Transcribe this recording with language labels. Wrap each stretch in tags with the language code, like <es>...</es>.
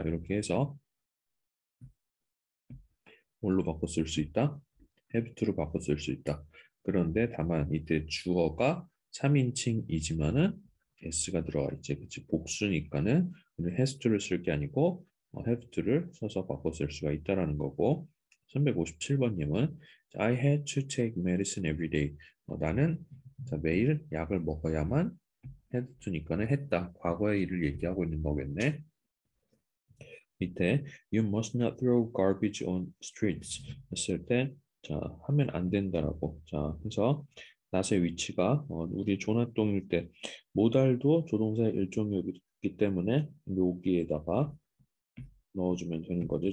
<ko>이렇게 해서 뭘로 바꿔 쓸 수 있다? have to로 바꿔 쓸 수 있다. 그런데 다만 이때 주어가 3인칭이지만은 s가 들어가 있지. 그치? 복수니까는 has to를 쓸 게 아니고 have to를 써서 바꿔 쓸 수가 있다라는 거고.</ko> <en>357번님은 I had to take medicine every day.</en> <ko>나는 자, 매일 약을 먹어야만 had to니까는 했다. 과거의 일을 얘기하고 있는 거겠네. 밑에</ko> <en>You must not throw garbage on streets</en> <ko>했을 때 자, 하면 안 된다라고. 자, 그래서 낫의 위치가 우리 조나똥일 때 모달도 조동사의 일종이기 때문에 여기에다가 넣어주면 되는 거지.</ko>